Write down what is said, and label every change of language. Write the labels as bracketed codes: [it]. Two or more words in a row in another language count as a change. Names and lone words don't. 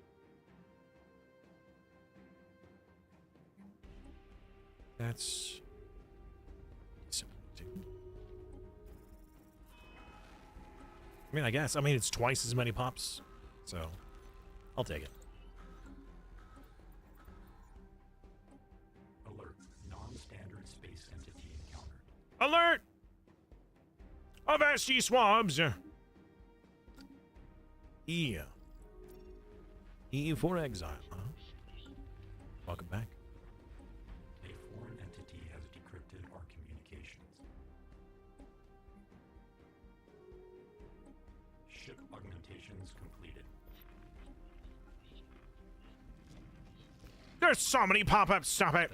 [en] That's disappointing. I mean, I guess. I mean, it's twice as many pops, so I'll take it. Alert. Non-standard space entity encountered. Alert! Avast ye swabs! E. E for exile, huh? Welcome back. A foreign entity has decrypted our communications. Ship augmentations completed. There's so many pop-ups, stop it!